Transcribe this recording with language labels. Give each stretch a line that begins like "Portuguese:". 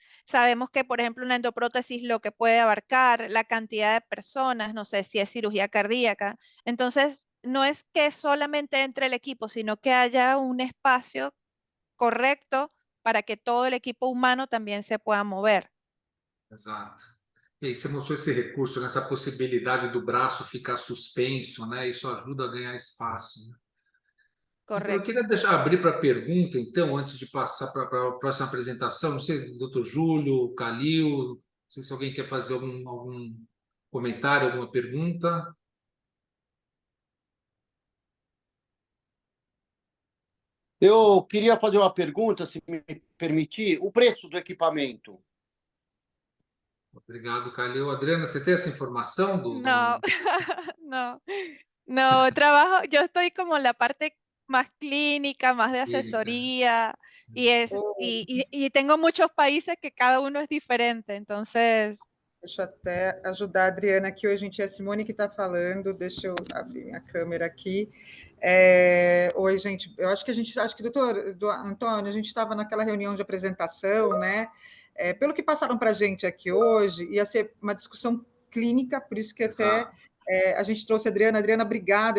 Spanish: Sabemos que, por ejemplo, una endoprótesis lo que puede abarcar, la cantidad de personas, no sé si es cirugía cardíaca. Entonces, no es que solamente entre el equipo, sino que haya un espacio correcto para que todo el equipo humano también se pueda mover.
Portuguese: Exato. E aí você mostrou esse recurso, né, essa possibilidade do braço ficar suspenso, né? Isso ajuda a ganhar espaço, né? Então, eu
Spanish: Correcto.
Portuguese: queria abrir para pergunta, então, antes de passar para a próxima apresentação. Não sei, doutor Júlio, Calil, não sei se alguém quer fazer algum comentário, alguma pergunta. Eu queria fazer uma pergunta, se me permitir, o preço do equipamento. Obrigado, Calil. Adriana, você tem essa informação
Spanish: No, no, no, yo estoy como en la parte más clínica, más de clínica? asesoría, y tengo muchos países que cada uno es diferente, entonces,
Portuguese: Deixa eu até ajudar a Adriana aqui. Hoje, gente, é a Simone que está falando. Deixa eu abrir minha câmera aqui. Oi, gente. Acho que, doutor Antônio, a gente estava naquela reunião de apresentação, né? Pelo que passaram para a gente aqui hoje, ia ser uma discussão clínica, por isso que até a gente trouxe a Adriana. Adriana, obrigada.